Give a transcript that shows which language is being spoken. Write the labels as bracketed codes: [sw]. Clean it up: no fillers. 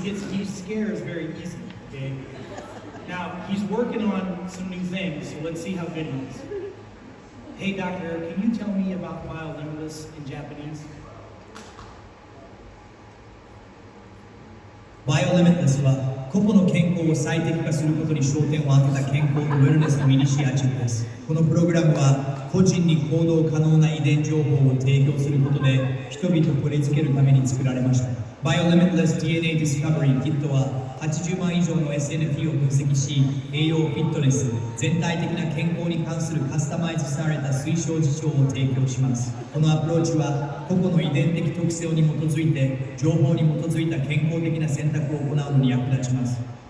[en] He scares very easily, okay? Now, he's working on some new things, so let's see how good he is. Hey, Dr. Eric, can you tell me about Biolimitless in Japanese? [ja] Biolimitless は個々の健康を最適化することに焦点を当てた健康とウェルネスのイニシアチブです。このプログラムは個人に行動可能な遺伝情報を提供することで人々をこれつけるために作られました。 Biolimitless DNA Discovery Kit は80万以上の SNP を分析し、栄養、フィットネス、全体的な健康に関するカスタマイズされた推奨事象を提供します。このアプローチは個々の遺伝的特性に基づいて、情報に基づいた健康的な選択を行うのに役立ちます。